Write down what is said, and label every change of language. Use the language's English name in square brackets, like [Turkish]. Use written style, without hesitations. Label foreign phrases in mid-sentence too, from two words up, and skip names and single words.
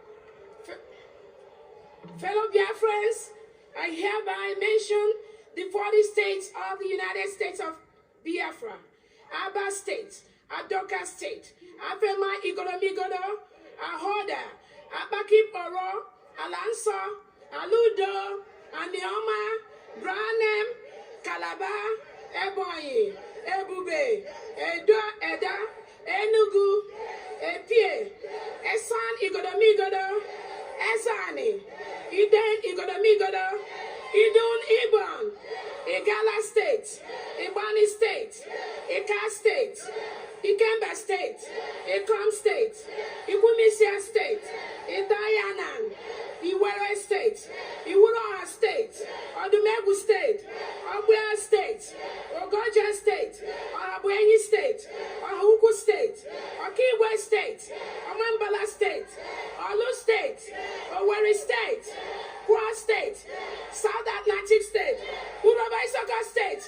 [English] Fellow Biafrans, I hereby mention the 40 states of the United States of Biafra: Aba State, Adoka State, Afema Igoromigodo, Ahoda, Abaki Poro, Alanso, Aludo, Anioma, Branem, Calabar, Ebonyi, Ebube, Edo, Eda, Enugu, Epie, Esan Igoromigodo, Ezani, Iden Igoromigodo, Idun Ibon, Igala State, Ibani State, Ika State, Ikemba State, Ikom State, Ikumisia State, Idayanan, Iwere State, Iwuroha State, Odumegu State, Obuya State, Ogoja State, Orabueze State, Ohuku State, Okiwe State, Omambala State, Olu State, Owerri State, Kwa State, South Atlantic State, Uroba Isoka State.